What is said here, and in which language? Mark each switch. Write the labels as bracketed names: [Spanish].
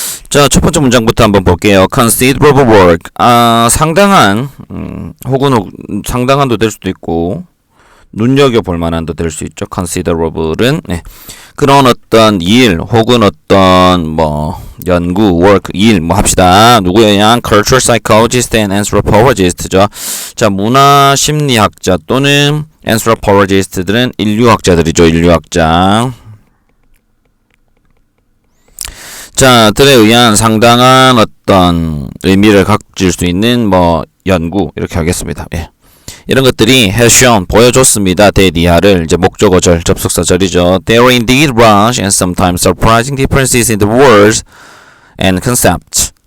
[Korean] 자, 첫 번째 문장부터 한번 볼게요. [English] Considerable work, [Korean] 상당한, 혹은 상당한도 될 수도 있고 눈여겨볼 만한도 될 수 있죠. Considerable은 그런 어떤 일 혹은 어떤 연구, work, 일 합시다. 누구야? [English] Cultural psychologist and anthropologist죠. [Korean] 자, 문화 심리학자 또는 anthropologist들은 인류학자들이죠. 인류학자. 자, 들에 의한 상당한 어떤 의미를 가질 수 있는 연구, 이렇게 하겠습니다. 예. 이런 것들이 [English] has shown, [Korean] 보여줬습니다. 대디하를 이제 목적어절, 접속사절이죠. [English] There are indeed large and sometimes surprising differences in the words and concepts.